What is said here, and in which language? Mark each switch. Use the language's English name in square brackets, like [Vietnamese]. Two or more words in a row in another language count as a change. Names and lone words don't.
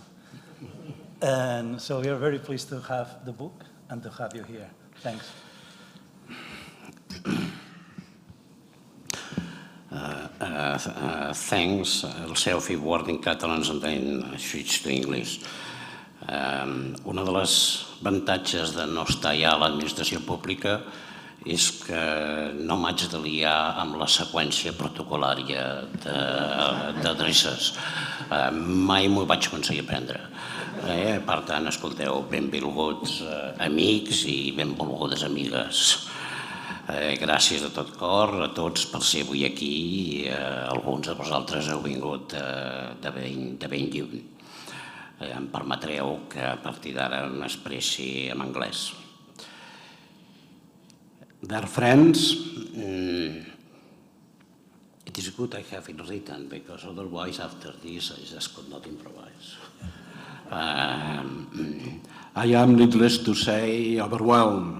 [English] And so we are very pleased to have the book and to have you here. Thanks. Thanks. I'll say a few words in Catalan and then switch to English. [Catalan] Una de les avantatges de no estar ja a l'administració pública és que no m'haig de liar amb la seqüència protocolària d'adreces. Mai m'ho vaig aconseguir aprendre. Per tant, escolteu, benvinguts amics i benvolgudes amigues. Gràcies de tot cor a tots per ser avui aquí. Alguns de vosaltres heu vingut de ben lluny. Em permetreu que a partir d'ara m'expressi en anglès. [English] Dear friends, it is good I have it written because otherwise after this I just could not improvise. I am, needless to say, overwhelmed.